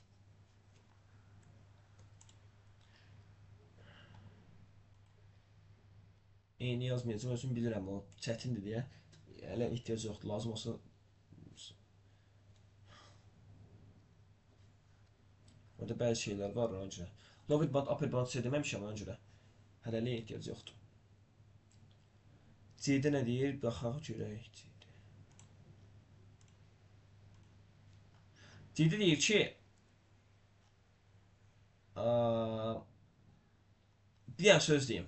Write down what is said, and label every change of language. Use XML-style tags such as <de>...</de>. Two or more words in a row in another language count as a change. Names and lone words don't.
<az>Eyni yazmayacağım, özüm bilirəm o çətindir deyə. Hələ ehtiyac yoxdur, lazım olsa. Orada bəzi şeylər var ona görə.</az> <en>Lower bound, upper bound</en> <az>deməmişəm ona görə. Hələlik ehtiyac yoxdur. C-də nə deyir? Baxaq görək. C-də deyir ki, bir dənə söz deyim.</az>